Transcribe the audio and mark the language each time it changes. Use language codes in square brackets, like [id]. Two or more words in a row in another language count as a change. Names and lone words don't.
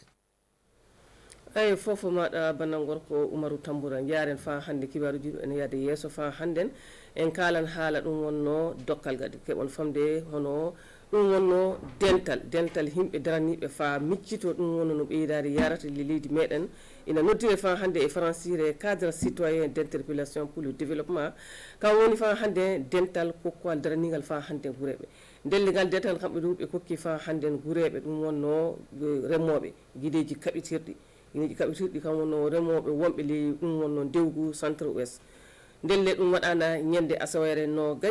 [ff] eyi fofo maɗa bannal gorko Oumarou Tamboura jaren fa hande kibaruji ene yaade yeeso fa hannden en kalan haala ɗum wonno dokkal gadi keɓon famde hono ɗum wonno dental himɓe daraniɓe fa miccito ɗum wonno no ɓeydade yarata leydi meɗen ina noddire fa hande e francire [fr] cadre citoyen d' interpellation pour le développement [ff] kam woni fa hande dental kokkoal daranigal fa hande guureɓe ndellegal dental kamɓe ɗum ɓe kokki fa hannden guureɓe ɗum wonno remoɓe guideji kaɓitirɗi guideji kaɓitirɗi kam wonno remoɓe wonɓe ley ɗum wonno dewgu [fr] centre ouest [ff] ndelle ɗum waɗana ñande asawere no gay